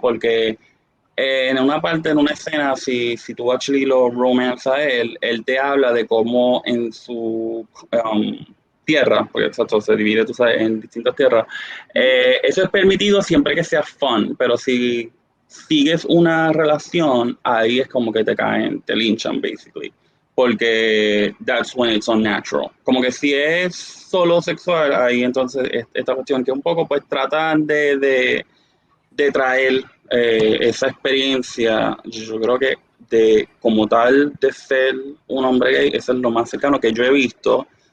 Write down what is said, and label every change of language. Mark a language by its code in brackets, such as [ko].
[es] Porque en una parte, en una escena, si tú [en] actually [es] lo romances a él te habla de cómo en su tierra, porque exacto, se divide, tú sabes, en distintas tierras, eso es permitido siempre que sea fun, pero si sigues una relación, ahí es como que te caen, te linchan, [en] basically. [es] Porque [en] that's when it's unnatural. [es] Como que si es solo sexual, ahí entonces esta cuestión que un poco pues tratan de traer esa experiencia, yo creo que de como tal de ser un hombre gay, eso es lo más cercano que yo he visto.